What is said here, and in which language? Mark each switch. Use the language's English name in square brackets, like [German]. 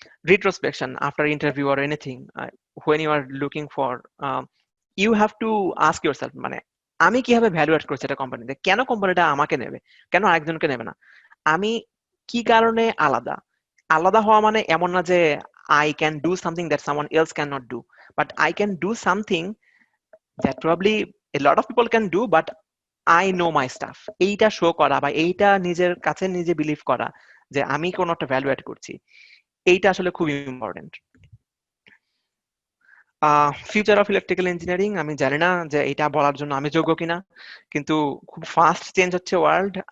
[English] Retrospection after interview or anything, when you are looking for, you have to ask yourself, [Bangla] মানে আমি কিভাবে value add করছি এটা কোম্পানিতে, কেন কোম্পানিটা আমাকে নেবে, কেন আরেকজনকে নেবে না, আমি কি কারণে আলাদা। আলাদা হওয়া মানে এমন না যে [English] I can do something that someone else cannot do, but I can do something that probably a lot of people can do, but I know my stuff। [Bangla] এইটা শো করা বা এইটা নিজের কাছে নিজে বিলিভ করা যে আমি কোনো একটা ভ্যালু অ্যাড করছি, এইটা আসলে খুব important. Future of electrical engineering, আমি জানি না যে এটা বলার জন্য আমি যোগ্য কিনা, কিন্তু খুব ফাস্ট চেঞ্জ হচ্ছে ওয়ার্ল্ড।